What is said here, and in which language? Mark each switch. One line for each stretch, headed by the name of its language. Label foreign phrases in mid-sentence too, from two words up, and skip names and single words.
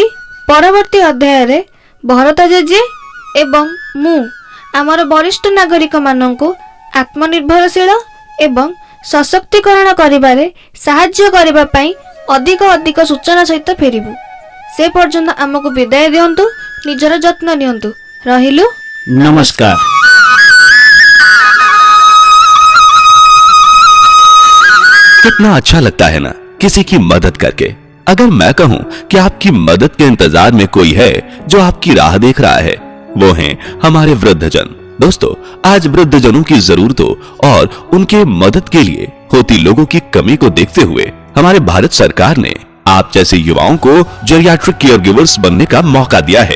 Odia: ପରବର୍ତ୍ତୀ ଅଧ୍ୟାୟରେ ଭରତ ଜେଜେ ଏବଂ ମୁଁ ଆମର ବରିଷ୍ଠ ନାଗରିକମାନଙ୍କୁ ଆତ୍ମନିର୍ଭରଶୀଳ ଏବଂ ସଶକ୍ତିକରଣ କରିବାରେ ସାହାଯ୍ୟ କରିବା ପାଇଁ ଅଧିକ ସୂଚନା ସହିତ ଫେରିବୁ। ସେ ପର୍ଯ୍ୟନ୍ତ ଆମକୁ ବିଦାୟ ଦିଅନ୍ତୁ। ନିଜର ଯତ୍ନ ନିଅନ୍ତୁ। ରହିଲୁ, ନମସ୍କାର।
Hindi: कितना अच्छा लगता है ना किसी की मदद करके। अगर मैं कहूं कि आपकी मदद के इंतजार में कोई है जो आपकी राह देख रहा है, वो हैं हमारे वृद्धजन। दोस्तों, आज वृद्धजनों की जरूरतों और उनके मदद के लिए होती लोगों की कमी को देखते हुए हमारे भारत सरकार ने आप जैसे युवाओं को
English: geriatric care givers
Hindi: बनने का मौका दिया है।